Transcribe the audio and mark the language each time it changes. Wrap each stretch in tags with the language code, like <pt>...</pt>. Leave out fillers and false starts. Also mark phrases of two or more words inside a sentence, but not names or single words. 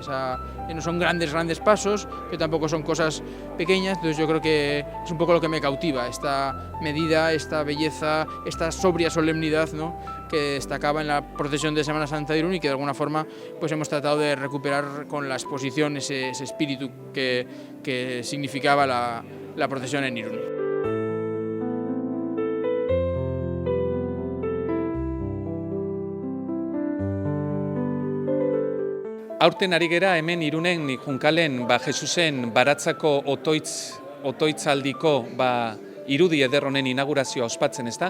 <es>No son grandes pasos, pero tampoco son cosas pequeñas, entonces yo creo que es un poco lo que me cautiva, esta medida, esta belleza, esta sobria solemnidad, ¿no?, que destacaba en la procesión de Semana Santa de Irún y que de alguna forma pues hemos tratado de recuperar con la exposición ese espíritu que significaba la procesión en Irún.</es> <eu>Aurten ari gera hemen Irunen Junkalen Jesusen baratzako otoitzaldiko irudi eder honen inaugurazioa ospatzen, ezta?</eu>